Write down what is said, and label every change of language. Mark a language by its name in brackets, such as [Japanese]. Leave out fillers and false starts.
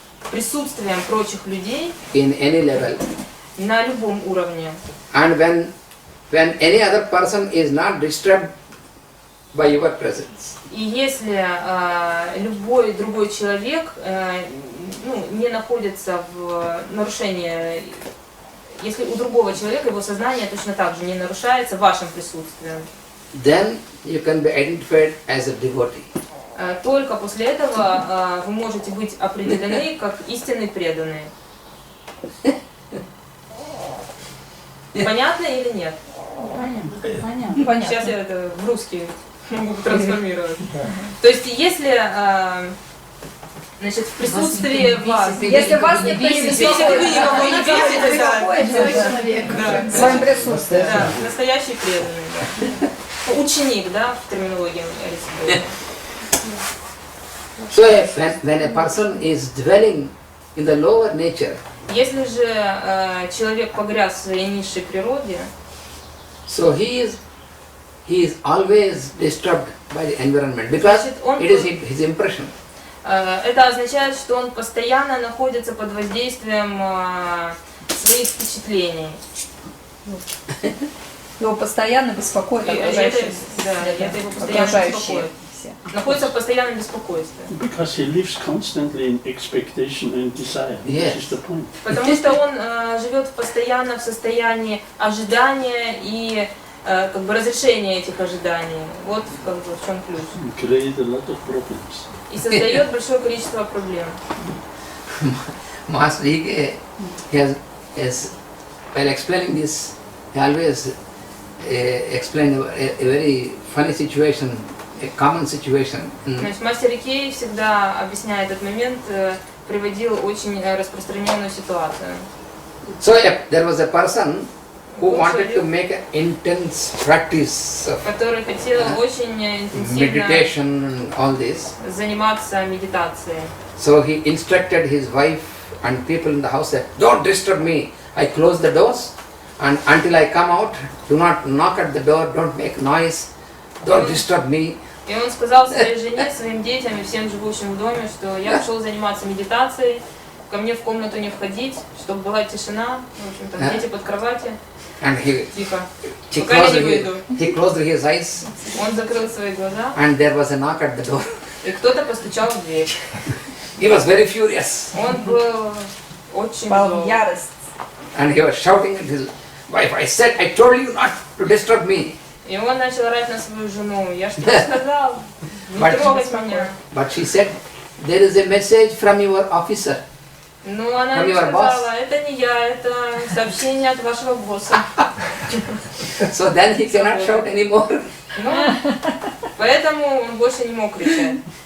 [Russian] присутствием прочих людей [English] in any level, [Russian] на любом уровне, [English] and when any other person is not disturbed by your presence, [Russian] и если любой другой человек не находится в нарушении, если у другого человека его сознание точно так же не нарушается вашим присутствием, [English] then you can be identified as a devotee. [Russian] Только после этого вы можете быть определены как истинный преданный. Понятно или нет? Понятно. Сейчас я это в русский могу трансформировать. То есть если значит, в присутствии вас, если вас не бесит, своим присутствием. Да, настоящий преданный, да. Ученик, да, в терминологии Аристотеля. [English] So when a person is dwelling in the lower nature, [Russian] Если же человек погряз в своей низшей природе, [English] so he is always disturbed by the environment because it is his impression. [Russian] Это означает, что он постоянно находится под воздействием своих впечатлений. Его постоянно беспокоит окружающие. Да, это его постоянно беспокоит. Находится в постоянном беспокойстве. [English] Because he lives constantly in expectation and desire. Yes. This is the point. [Russian] Потому что он живет постоянно в состоянии ожидания и как бы разрешения этих ожиданий. Вот как бы в чем ключ. [English] Create a lot of problems. [Russian] И создает большое количество проблем. [English] Master he has while explaining this, he always explained a very funny situation, a common situation. [Russian] Значит, мастер Икей всегда, объясняя этот момент, приводил очень распространенную ситуацию. [English] So there was a person who wanted to make an intense practice of [Russian] который хотел очень [English] meditation and all this. [Russian] Заниматься медитацией. [English] So he instructed his wife and people in the house that don't disturb me. I close the doors and until I come out, do not knock at the door, don't make noise, don't disturb me. [Russian] И он сказал своей жене, своим детям и всем живущим в доме, что я пошел заниматься медитацией, ко мне в комнату не входить, чтобы была тишина, в общем-то, дети под кроватью. Тихо. Пока я не выйду. [English] He closed his eyes. [Russian] Он закрыл свои глаза. [English] And there was a knock at the door. [Russian] И кто-то постучал в дверь. [English] He was very furious. [Russian] Он был очень зол. [English] And he was shouting at his wife, I said, I told you not to disturb me. [Russian] И он начал орать на свою жену. Я что сказал? Не трогать меня. [English] But she said, there is a message from your officer. [Russian] Ну, она ему сказала, это не я, это сообщение от вашего босса. [English] So then he cannot shout anymore. [Russian] Ну, поэтому он больше не мог кричать.